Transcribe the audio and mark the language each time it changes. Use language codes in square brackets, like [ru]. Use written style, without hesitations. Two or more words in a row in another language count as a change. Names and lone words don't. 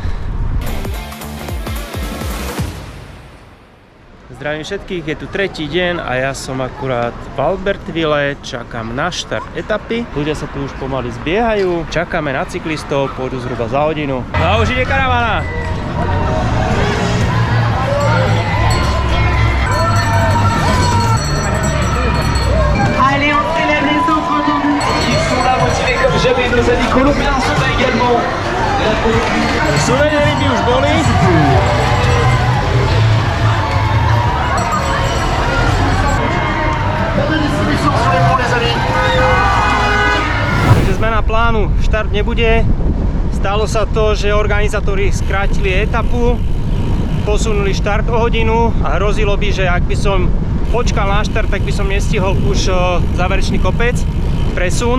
[sk] Zdravím všetkých, je tu tretí deň a ja som akurát v Albertville, čakám na štart etapy. Ľudia sa tu už pomaly zbiehajú, čakáme na cyklistov, pôjdu zhruba za hodinu. No a už ide karavana! [fr] Allez, entrez la maison, entendons. Ils sont là motivés comme jamais, nos amis colombiens sont là également. [sk] Súvenéry by už boli. Takže zmena plánu, štart nebude. Stalo sa to, že organizátori skrátili etapu, posunuli štart o hodinu a hrozilo by, že ak by som počkal na štart, tak by som nestihol už záverečný kopec, presun.